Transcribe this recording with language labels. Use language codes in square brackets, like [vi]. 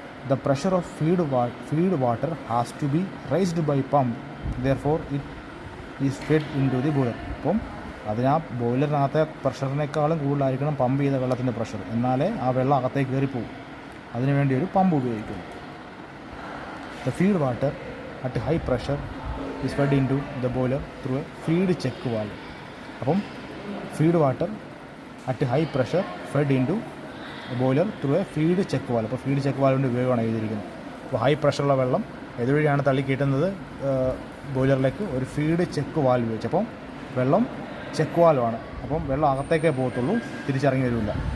[en] The pressure of feed water has to be raised by pump. Therefore, it is fed into the boiler. [ml] അപ്പം അതിന് ആ ബോയിലറിനകത്തെ പ്രഷറിനേക്കാളും കൂടുതലായിരിക്കണം pump ചെയ്ത വെള്ളത്തിൻ്റെ pressure, എന്നാലേ ആ വെള്ളം അകത്തേക്ക് കയറിപ്പോകും. അതിനുവേണ്ടി ഒരു പമ്പ് ഉപയോഗിക്കുന്നു. [en] The feed water at high pressure is fed into the boiler through a feed check valve. അപ്പം feed water at high pressure fed into boiler through a feed check valve. [ml] അപ്പോൾ feed check വാൽവിൻ്റെ ഉപയോഗമാണ് എഴുതിയിരിക്കുന്നത്. അപ്പോൾ high പ്രഷറുള്ള വെള്ളം ഇതുവഴിയാണ് തള്ളി കയറ്റുന്നത് ബോയിലറിലേക്ക് ഒരു feed check valve വെച്ച്. അപ്പം വെള്ളം ചെക്ക് വാൽവാണ്. അപ്പം വെള്ളം അകത്തേക്കേ പോകത്തുള്ളൂ, തിരിച്ചിറങ്ങി വരില്ല.